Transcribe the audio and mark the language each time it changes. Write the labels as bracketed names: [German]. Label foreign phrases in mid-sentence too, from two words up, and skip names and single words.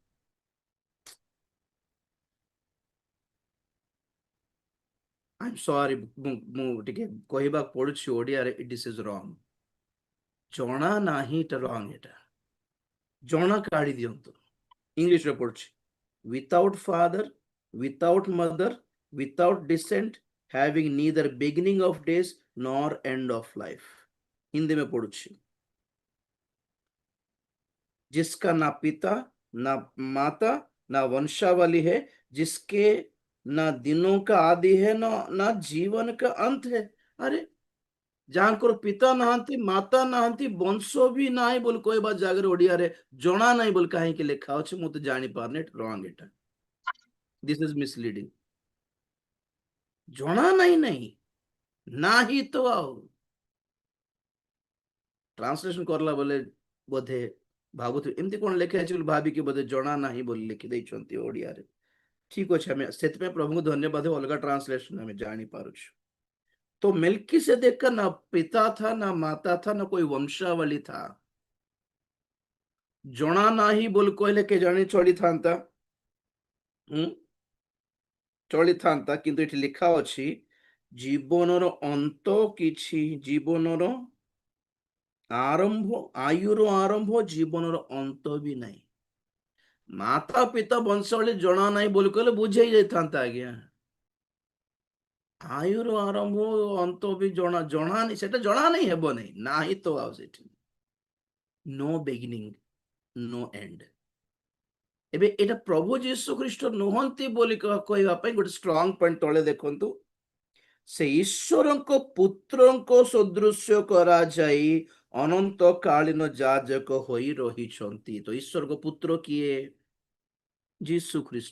[English] I'm sorry, [Odia] ମୁଁ ଟିକେ କହିବାକୁ ପଡୁଛି ଓଡିଆରେ, [English] it is wrong. [Odia] ଜଣା ନାହିଁ, ଏଟା ରଙ୍ଗ। ଏଟା ଜଣା କାଢି ଦିଅନ୍ତୁ। ଇଂଲିଶରେ ପଡୁଛି [English] without father, without mother, without descent, having neither beginning of days nor end of life। [Hindi] हिंदी में [Odia] पढ़ुछि [Hindi] जिसका ना पिता ना माता ना वंशावली है, जिसके ना दिनों का आदि है ना जीवन का अंत है। [Odia] अरे ଯାହାଙ୍କର ପିତା ନାହାନ୍ତି, ମାତା ନାହାନ୍ତି, ବଂଶ ବି ନାହିଁ ବୋଲି କହିବା ଜାଗାରେ ଓଡିଆରେ ଜଣା ନାହିଁ ବୋଲି କାହିଁକି ଲେଖା ଅଛି ମୁଁ ତ ଜାଣିପାରୁନି। ରଙ୍ଗ। ଏଟା [English] this is misleading. [Odia] ଜଣା ନାହିଁ ନାହିଁ, ନାହିଁ ତ ଆଉ ଟ୍ରାନ୍ସଲେସନ କରଲା ବୋଲେ ବୋଧେ ଭାବୁଥିବେ ଏମିତି କଣ ଲେଖା ହେଇଛି ବୋଲି ଭାବିକି ବୋଧେ ଜଣା ନାହିଁ ବୋଲି ଲେଖି ଦେଇଛନ୍ତି ଓଡିଆରେ। ଠିକ ଅଛି, ଆମେ ସେଥିପାଇଁ ପ୍ରଭୁଙ୍କୁ ଧନ୍ୟବାଦ, ଅଲଗା ट्रांसलेशन ଆମେ ଜାଣି ପାରୁଛୁ। [Hindi] तो मेल्किसेदेक का ना पिता था ना माता था ना कोई वंशावली था। [Odia] ଜଣା ନାହିଁ ବୋଲି କହିଲେ କେ ଜାଣି ଚଳିଥାନ୍ତା, ଚଳିଥାନ୍ତା, କିନ୍ତୁ ଏଠି ଲେଖା ଅଛି ଜୀବନର ଅନ୍ତ କିଛି, ଜୀବନର ଆରମ୍ଭ, ଆୟୁର ଆରମ୍ଭ, ଜୀବନର ଅନ୍ତ ବି ନାହିଁ। ମାତା ପିତା ବଂଶାବଳୀ ଜଣା ନାହିଁ ବୋଲି କହିଲେ ବୁଝେଇ ଯାଇଥାନ୍ତା ଆଜ୍ଞା। ଆୟୁର ଆରମ୍ଭ ଅନ୍ତ ବି ଜଣା ନାହିଁ, ସେଟା ଜଣା ନାହିଁ, ହେବ ନାହିଁ, ନାହିଁ ତ ଆଉ ସେଠି [English] no beginning no end. [Odia] ଏବେ ଏଟା ପ୍ରଭୁ ଯୀଶୁ ଖ୍ରୀଷ୍ଟ ନୁହନ୍ତି ବୋଲି କହିବା ପାଇଁ ଗୋଟେ [English] strong point [Odia] ତଳେ ଦେଖନ୍ତୁ। ସେ ଈଶ୍ୱରଙ୍କ ପୁତ୍ରଙ୍କ ସଦୃଶ୍ୟ କରାଯାଇ ଅନନ୍ତ କାଳୀନ ଯାଜକ ହୋଇ ରହିଛନ୍ତି। ତ ଈଶ୍ୱରଙ୍କ ପୁତ୍ର କିଏ? ଯୀଶୁ ଖ୍ରୀଷ୍ଟ।